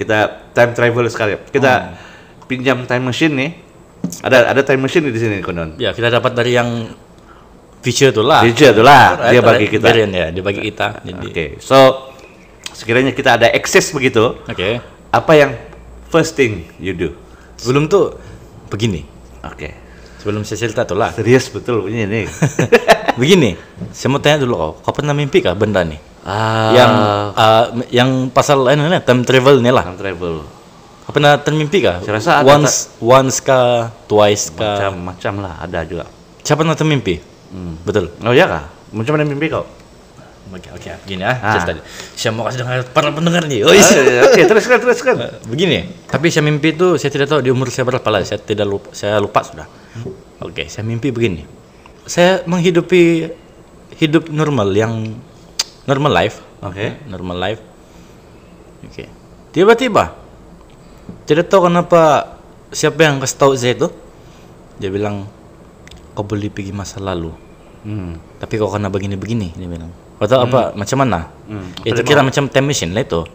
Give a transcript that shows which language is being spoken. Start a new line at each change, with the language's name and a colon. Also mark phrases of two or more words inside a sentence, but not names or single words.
Malay: Kita
English: time travel
Malay: sekali. Kita pinjam
English: time machine
Malay: nih. Ada
English: time machine
Malay: di sini konon. Ya, kita dapat dari yang future itu lah. Future itu lah. Dia bagi kita. Ya, dia bagi kita. Jadi Oke. So sekiranya kita ada access begitu, Oke. apa yang
English: first thing you do?
Malay: Sebelum tuh begini. Oke. Sebelum saya cerita tuh lah. Serius betul punya ini. Begini, saya mau tanya dulu kau pernah mimpi kah benda nih? Yang pasal
English: time travel
Malay: nih lah.
English: Time travel.
Malay: Kau pernah termimpi kah? Saya rasa ada once kah, twice kah? Macam-macam lah ada juga. Siapa pernah termimpi? Betul. Oh ya kah? Macam mana mimpi kau? Oke, begini cerita. Saya mau kasih dengar para pendengar nih. Oh, Oke, teruskan. Begini, tapi saya mimpi itu saya tidak tahu di umur saya berapa lah. Saya lupa sudah. Oke, saya mimpi begini. Saya menghidupi hidup normal yang
English: normal life.
Malay: Oke.
English: Normal life.
Malay: Oke. Tiba-tiba tidak tahu kenapa siapa yang kasih tahu saya itu. Dia bilang kau boleh pergi masa lalu. Tapi kau kena begini-begini, dia bilang. Kau tahu apa macam mana? Itu kira macam
English: time machine
Malay: lah itu.